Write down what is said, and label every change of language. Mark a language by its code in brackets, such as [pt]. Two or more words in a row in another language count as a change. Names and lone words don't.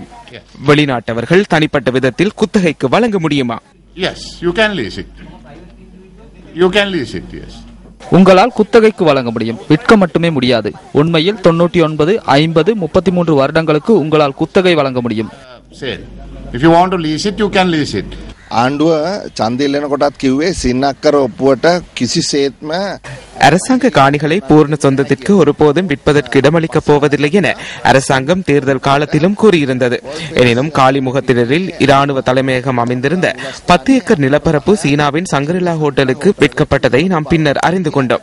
[ta] வெளிநாட்டவர்கள் தனிப்பட்ட விதத்தில் குத்தகைக்கு வழங்க முடியுமா? உங்களால் குத்தகைக்கு வழங்க முடியும், விற்க மட்டுமே முடியாது. உண்மையில் 99, 50, 33 வருடங்களுக்கு உங்களால் குத்தகை வழங்க முடியும். [si] ආණ්ඩුව ඡන්දය ඉල්ලන කොටත් කිව්වේ සින්නක්කර ඔප්පුවට කිසිසේත්ම [ta] அரசாங்க காணிகளை பூர்ண சொந்தத்திற்கு ஒருபோதும் விற்பதற்கு இடமளிக்கப் போவதில்லை என அரசாங்கம் தேர்தல் காலத்திலும் கூறியிருந்தது. எனினும் காலிமுகத்தினரில் இராணுவ தலைமையகம் அமைந்திருந்த 10 ஏக்கர் நிலப்பரப்பு சீனாவின் சங்கரிலா ஹோட்டலுக்கு விற்கப்பட்டதை நாம் பின்னர் அறிந்து கொண்டோம்.